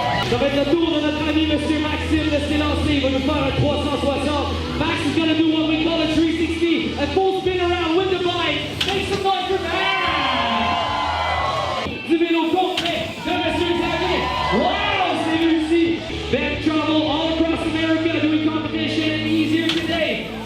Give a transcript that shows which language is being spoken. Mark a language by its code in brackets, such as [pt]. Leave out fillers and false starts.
[fr] Ça va être le tour de notre ami Monsieur Maxime de s'élancer. Il va nous faire un 360. [en] Max is going to do what we call a 360. A full spin around with the bike. Make some noise for Ben. [fr] Du vélo complet de Monsieur Xavier. Wow, c'est réussi. [en] Ben travel all across America doing competition easier today.